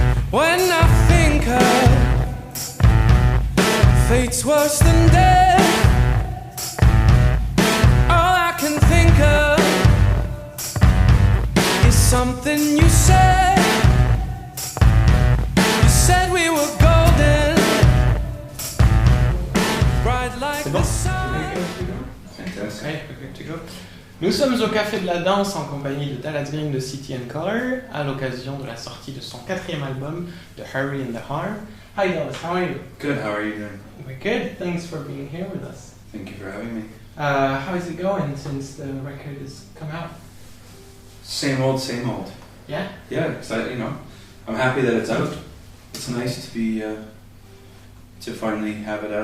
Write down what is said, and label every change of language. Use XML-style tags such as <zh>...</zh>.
<en>When I think of fate's worse than death, all I can think of is something you said. You said we were golden, bright like the sun. Fantastic.</en> <fr>Nous sommes au Café de la Danse en compagnie de Dallas Green de City and Color à l'occasion de la sortie de son 4e album, The Hurry and the Harm.</fr> <en>Hi Dallas, how are you? Good, how are you doing? We're good, thanks for being here with us. Thank you for having me. How is it going since the record has come out? Same old, same old. Yeah? Yeah, I'm happy that it's out. It's nice to be, to finally have it out.</en>